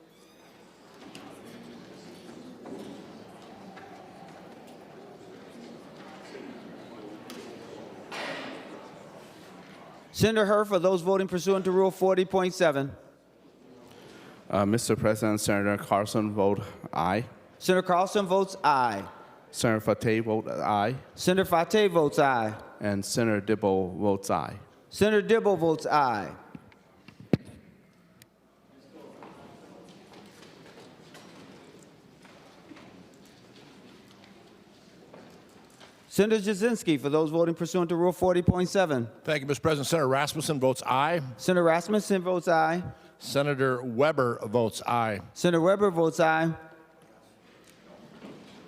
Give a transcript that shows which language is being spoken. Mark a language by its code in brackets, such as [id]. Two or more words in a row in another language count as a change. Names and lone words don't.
[en] Senator Hurd, for those voting pursuant to Rule 40.7. Mr. President, Senator Carlson vote aye. Senator Carlson votes aye. Senator Fateh vote aye. Senator Fateh votes aye. And Senator Dibble votes aye. Senator Dibble votes aye. Senator Jasinski, for those voting pursuant to Rule 40.7. Thank you, Mr. President. Senator Rasmussen votes aye. Senator Rasmussen votes aye. Senator Weber votes aye. Senator Weber votes aye.